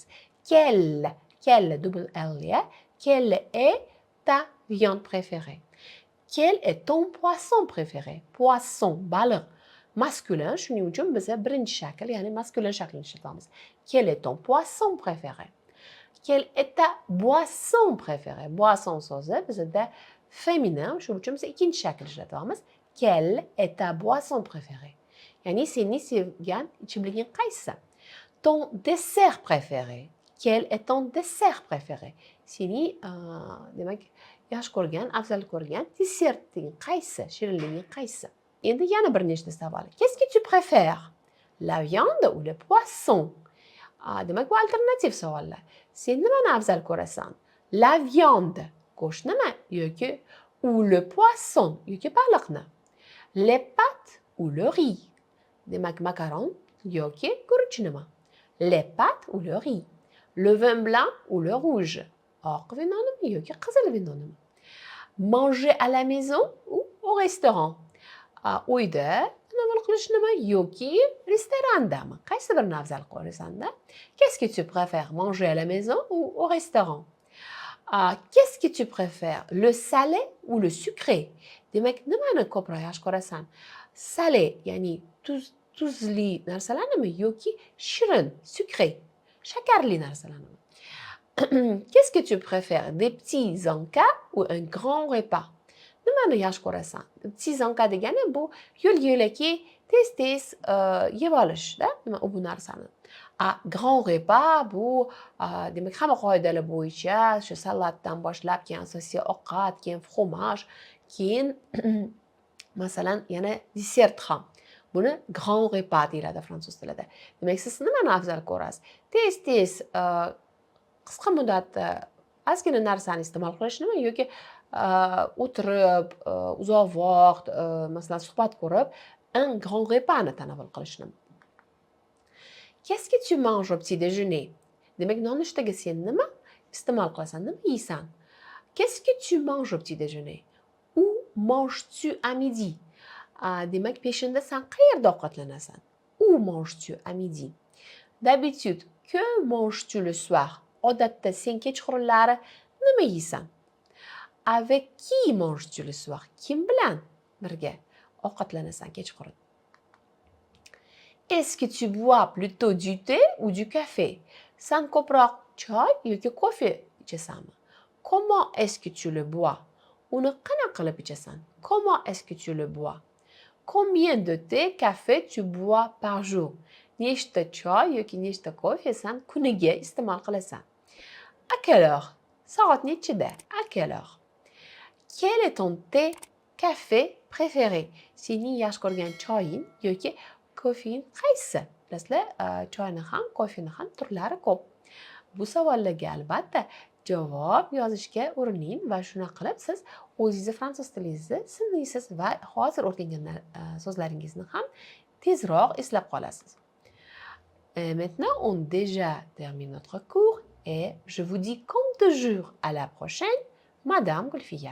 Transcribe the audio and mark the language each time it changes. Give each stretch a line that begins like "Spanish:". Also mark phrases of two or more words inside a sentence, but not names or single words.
French: Quelle double L ya. Quelle est ta viande préférée? Quel est ton poisson préféré? Poisson,
Uzbek: baliq, masculin, shuning uchun biz birinchi shakl, ya'ni masculin shaklini ishlatyapmiz.
French: Quel est ton poisson préféré? Quelle est ta boisson préférée?
Uzbek: Boisson so'zi bizda feminin, shuning uchun biz ikkinchi shakl ishlatyapmiz.
French: Quelle est ta boisson préférée?
Uzbek: Ya'ni seni sevgan ichimliging qaysi?
French: Ton dessert préféré. Quel est ton dessert préféré?
Uzbek: Seni demak yaxshi ko'rgan, afzal ko'rgan deserting qaysi? Shirinliging qaysi? Endi yana bir nechta savol.
French: Qu'est-ce que tu préfères? La viande ou le poisson?
Uzbek: Demak, bu alternativ savollar. Sen nimani afzal ko'rasan?
French: La viande,
Uzbek: go'shtnimi yoki
French: ou le poisson
Uzbek: yoki baliqni?
French: Les pâtes ou le riz?
Uzbek: Demak, makaron yoki guruchnimi?
French: Les pâtes ou le riz? Le vin blanc ou le rouge?
Uzbek: Oq vinonimi yoki qizil vinonimi?
French: Manger à la maison ou au restaurant?
Uzbek: Uyda tanovul qilishnimi yoki restorandami? Qaysi birini afzal ko'rasan-da?
French: Qu'est-ce que tu préfères, manger à la maison ou au restaurant? Qu'est-ce que tu préfères, le salé ou le sucré?
Uzbek: Demak, nimani ko'proq yaxshi ko'rasan? Salé, ya'ni tuzli narsalarnimi yoki shirin, sucré, shakarli narsalarnimi?
French: Qu'est-ce que tu préfères, des petits encas ou un grand repas?
Uzbek: Nimani yaxshi ko'rasan?
French: Petits encas
Uzbek: degani bu yo'l-yo'lakay tez-tez yeb olishda, nima bu narsani.
French: Grand repas
Uzbek: bu demak hamma qoidalar bo'yicha o'sha salatdan boshlab, keyin asosiy ovqat, keyin fromaj, keyin masalan yana desert ham. Buni
French: grand repas
Uzbek: deyiladi fransuz tilida. Demak, siz nimani afzal ko'rasiz? Tez-tez qisqa muddatda ozgina narsani iste'mol qilishnimi yoki o'tirib uzoq vaqt masalan suhbat qurib
French: un grand repasni
Uzbek: tanovul qilishnimi?
French: Qu'est-ce que tu manges au petit déjeuner?
Uzbek: Demak, nonushtaga sen nima iste'mol qilasan? Nima yeysan?
French: Qu'est-ce que tu manges au petit déjeuner? Où manges-tu à midi?
Uzbek: Demak, peshinda sen qayerda ovqatlanasan?
French: Où manges-tu à midi? D'habitude, que manges-tu le soir?
Uzbek: Odatda sen kechqurunlari nima yeysan?
French: Avec qui manges-tu le soir?
Uzbek: Kim bilan birga ovqatlanasan kechqurun?
French: Est-ce que tu bois plutôt du thé ou du café?
Uzbek: Sen ko'proq choy yoki kofe ichasanmi?
French: Comment est-ce que tu le bois?
Uzbek: Uni qanaqa qilib ichasan?
French: Comment est-ce que tu le bois? Combien de thé, café tu bois par jour?
Uzbek: Nechta choy yoki nechta kofe sen kuniga iste'mol qilasan?
French: À quelle heure?
Uzbek: Soat nechida?
French: À quelle heure? Quel est ton thé, café préféré?
Uzbek: Sening yaxshi ko'rgan choying yoki kofeing qaysi? Bilasizlar, choyni ham, kofeni ham turlari ko'p. Bu savollarga albatta javob yozishga urining va shuna qilib siz o'zingizni fransuz tilingizni sinaysiz va hozir o'rgangan so'zlaringizni ham tezroq eslab qolasiz.
French: Maintenant, on déjà termine notre cours et je vous dis comme toujours à la prochaine, Madame Gulfiya.